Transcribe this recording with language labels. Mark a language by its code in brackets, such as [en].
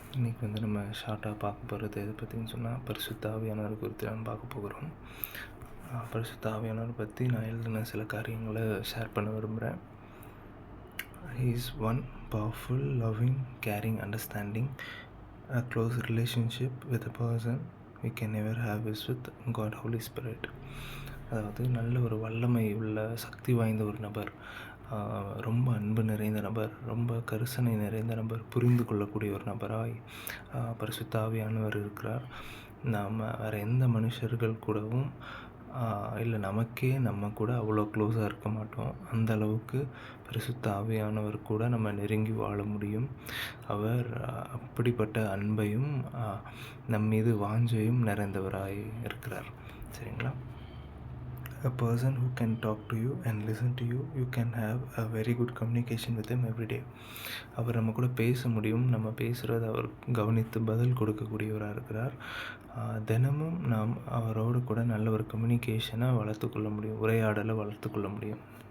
[ta] இன்றைக்கி நம்ம ஷார்ட்டாக பார்க்க போகிறது எதை பற்றின்னு சொன்னால் பரிசுத்த ஆவியானவர் குறித்து நம்ம பார்க்க போகிறோம். பரிசுத்த ஆவியானவர் பற்றி நான் எழுதின சில காரியங்களை ஷேர் பண்ண விரும்புகிறேன். [en] He is one powerful, loving, caring, understanding, a close relationship with a person we can never have is with God, Holy Spirit. [ta] அதாவது நல்ல ஒரு வல்லமை உள்ள சக்தி வாய்ந்த ஒரு நபர், ரொம்ப அன்பு நிறைந்த நபர், ரொம்ப கரிசனை நிறைந்த நபர், புரிந்து கொள்ளக்கூடிய ஒரு நபராய் பரிசுத்த ஆவியானவர் இருக்கிறார். நாம் வேறு எந்த மனுஷர்கள் கூடவும் இல்லை நமக்கே நம்ம கூட அவ்வளோ க்ளோஸாக இருக்க மாட்டோம். அந்த அளவுக்கு பரிசுத்த ஆவியானவர் கூட நம்ம நெருங்கி வாழ முடியும். அவர் அப்படிப்பட்ட அன்பையும் நம் மீது வாஞ்சையும் நிறைந்தவராய் இருக்கிறார். சரிங்களா? [en] A person who can talk to you and listen to you, you can have a very good communication with him every day. [ta] அவர் நம்ம கூட பேச முடியும். நம்ம பேசுகிறத அவர் கவனித்து பதில் கொடுக்கக்கூடியவராக இருக்கிறார். தினமும் நாம் அவரோடு கூட நல்ல ஒரு கம்யூனிகேஷனை வளர்த்துக்கொள்ள முடியும், உரையாடலை வளர்த்துக்கொள்ள முடியும்.